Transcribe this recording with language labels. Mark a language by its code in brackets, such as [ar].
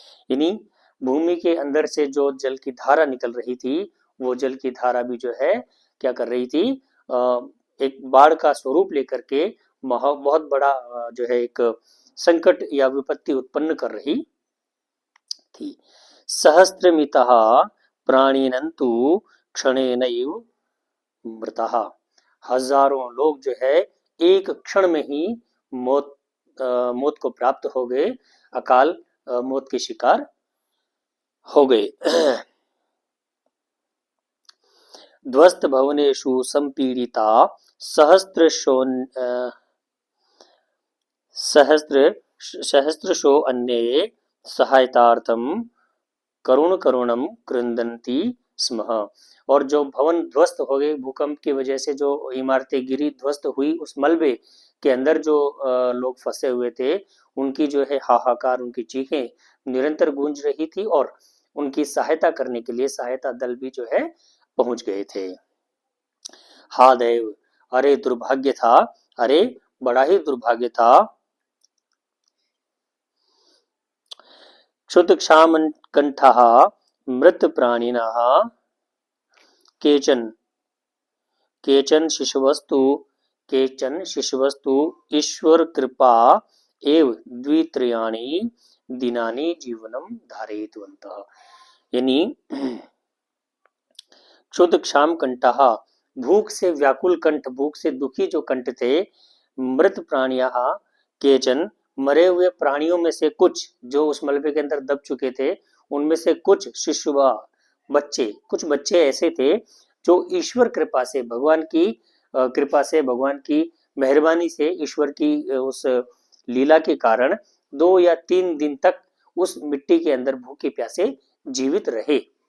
[hi] यानी भूमि के अंदर से जो जल की धारा निकल रही थी, वो जल की धारा भी जो है क्या कर रही थी, एक बाढ़ का स्वरूप लेकर के बहुत बड़ा जो है एक संकट या विपत्ति उत्पन्न कर रही थी। [sa] सहस्त्रमितः प्राणिनन्तु क्षणेनैव मृतः। [hi] हजारों लोग जो है एक क्षण में ही मौत को प्राप्त हो गए, अकाल मौत के शिकार हो गए। [sa] ध्वस्त भवनेषु संपीड़िता सहस्त्रशो अन्ये सहायतार्थम करुणम कृंदन्ति स्म। [hi] और जो भवन ध्वस्त हो गए भूकंप की वजह से, जो इमारतें गिरी, ध्वस्त हुई, उस मलबे के अंदर जो लोग फंसे हुए थे, उनकी जो है हाहाकार, उनकी चीखें निरंतर गूंज रही थी, और उनकी सहायता करने के लिए सहायता दल भी जो है पहुंच गए थे। हा देव, अरे दुर्भाग्य था, अरे बड़ा ही दुर्भाग्य था। [sa] क्षुतक्षामकंठः मृत प्राणिनः केचन शिशवस्तु ईश्वर कृपा एव द्वित्रयाणि दिनानि जीवनम धारयितवन्तः। [hi] यानी [sa] क्षुतक्षाम कंठः, [hi] भूख से व्याकुल कंठ, भूख से दुखी जो कंठ थे। [sa] मृत प्राणियः केचन, [hi] मरे हुए प्राणियों में से कुछ जो उस मलबे के अंदर दब चुके थे, उनमें से कुछ शिशुवा, बच्चे, कुछ बच्चे ऐसे थे जो ईश्वर कृपा से, भगवान की कृपा से, भगवान की मेहरबानी से, ईश्वर की उस लीला के कारण 2 या 3 दिन तक उस मिट्टी के अंदर भूखे प्यासे जीवित रहे।